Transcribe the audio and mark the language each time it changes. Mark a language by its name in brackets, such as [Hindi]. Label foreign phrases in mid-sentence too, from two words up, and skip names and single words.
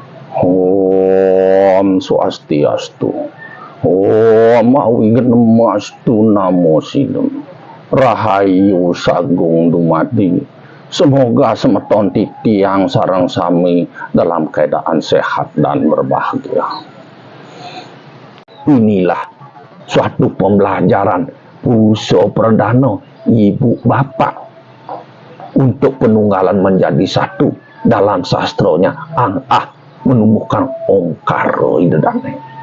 [Balinese] Om Swastiastu. Om Awigedemastu Namo Sidem. Rahayu Sagung Dumadi. [Indonesian] Semoga [Balinese] semeton titiang sareng sami [Indonesian] dalam keadaan sehat dan berbahagia. Inilah suatu pembelajaran Puso Perdana ibu bapak untuk penunggalan menjadi satu dalam sastronya menumbuhkan ongkaro idedane.